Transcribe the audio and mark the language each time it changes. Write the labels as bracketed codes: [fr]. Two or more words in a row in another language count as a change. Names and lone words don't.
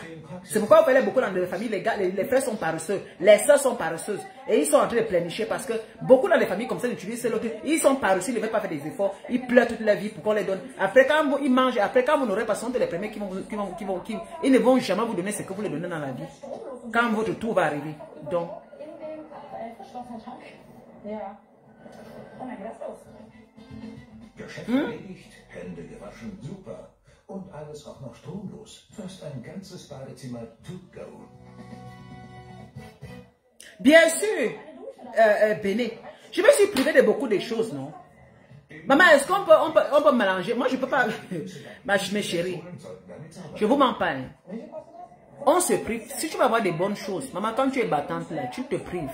[fr] C'est pourquoi vous voyez beaucoup dans les familles, les frères sont paresseux, les soeurs sont paresseuses. Et ils sont en train de plénicher parce que beaucoup dans les familles comme ça, utilisent l'autre. Ils sont paresseux, ils ne veulent pas faire des efforts. Ils pleurent toute leur vie pour qu'on les donne. Après, quand ils mangent, après, quand vous n'aurez pas, ce sont les premiers ils ne vont jamais vous donner ce que vous les donnez dans la vie. Quand votre tour va arriver. Donc. [de] Geschäft erledigt, Hände gewaschen, super. Und alles auch noch stromlos. Fast ein ganzes Badezimmer [en] to go. [fr] Bien sûr, Béné, je me suis privé de beaucoup de choses, non? Maman, est-ce qu'on peut mélanger? Moi, je ne peux pas. Mes chéris, je vous mens pas. Hein. On se prive. Si tu vas avoir des bonnes choses, maman, quand tu es battante là, tu te prives.